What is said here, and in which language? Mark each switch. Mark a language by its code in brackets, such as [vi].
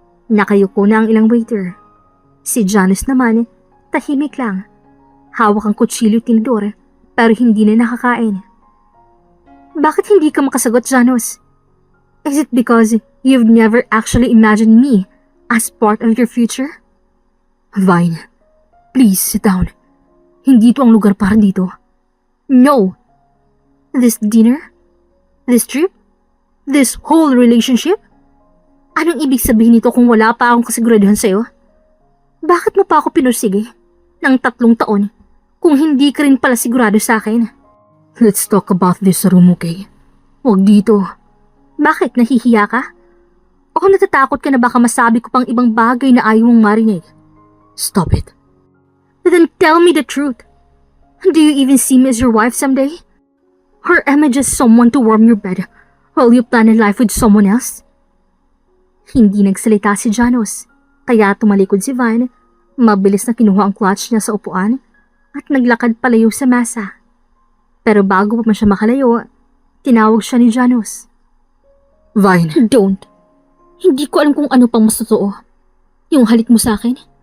[tl] Nakayuko na ang ilang waiter. Si Janos naman, tahimik lang. Hawak ang kutsilyo at tinidor, pero hindi na nakakain. Bakit hindi ka makasagot, Janos? [en] Is it because you've never actually imagined me as part of your future? Vine, please sit down. [tl] Hindi ito ang lugar para dito. [en] No. This dinner? This trip? This whole relationship? [tl] Anong ibig sabihin nito kung wala pa akong kasiguraduhan sa'yo? Bakit mo pa ako pinursige ng 3 taon kung hindi ka rin pala sigurado sa akin? [en] Let's talk about this sa room, okay? [tl] Huwag dito. Bakit? Nahihiya ka? O natatakot ka na baka masabi ko pang ibang bagay na ayaw mong marinig? [en] Stop it. Then tell me the truth. Do you even see me as your wife someday? Or am I just someone to warm your bed while you plan a life with someone else? [tl] Hindi nagsalita si Janos, kaya tumalikod si Vine, mabilis na kinuha ang clutch niya sa upuan at naglakad palayo sa mesa. Pero bago pa man siya makalayo, tinawag siya ni Janos. Vine. Don't. Hindi ko alam kung ano pang mas totoo. Yung halik mo sa akin?